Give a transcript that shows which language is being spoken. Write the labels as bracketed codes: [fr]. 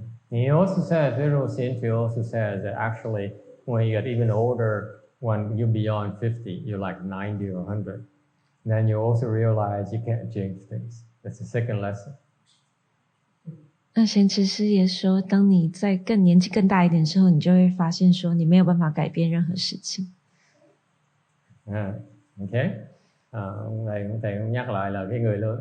[en] He also says, Zero Senchu also says that actually when you get even older, when you're beyond 50, you're like 90 or 100, then you also realize you can't change things. That's the second lesson. [zh] 那贤慈师也说，当你在年纪更大一點的時候，你就會發現說你沒有辦法改變任何事情。 [en] Okay. [vi] Ông thầy cũng nhắc lại là cái người lớn.